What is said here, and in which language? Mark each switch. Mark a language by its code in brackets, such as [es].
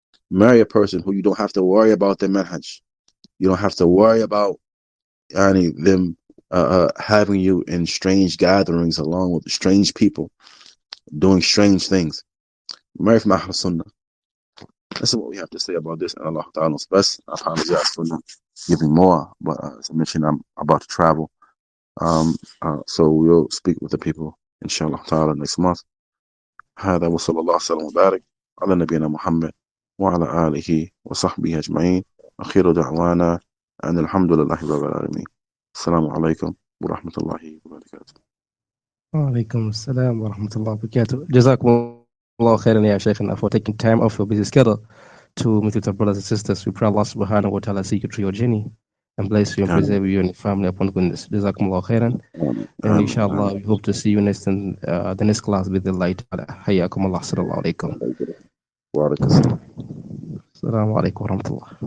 [en] Marry a person who you don't have to worry about their manhaj. You don't have to worry about them having you in strange gatherings along with strange people doing strange things. Marry from Ahl Sunnah. This is what we have to say about this, and Allah Ta'ala knows best. I apologize for not giving more, but as I mentioned, I'm about to travel. So we'll speak with the people, inshallah ta'ala, next month. [ar] هذا وصلى الله وسلم وبارك على نبينا محمد وعلى آله وصحبه أجمعين. أخير دعوانا أن الحمد لله رب العالمين. السلام عليكم ورحمة الله وبركاته. وعليكم السلام ورحمة الله وبركاته. جزاكم الله خيرا يا شيخنا [en] for taking time off your busy schedule to meet with our brothers and sisters. We pray Allah subhanahu wa ta'ala see you through your journey and bless you and preserve you and your family upon goodness. [ar] جزاكم الله خيرا. [en] And inshallah, we hope to see you next in the next class with the light. [ar] حياكم الله. السلام عليكم. وعليكم السلام. السلام عليكم ورحمة الله.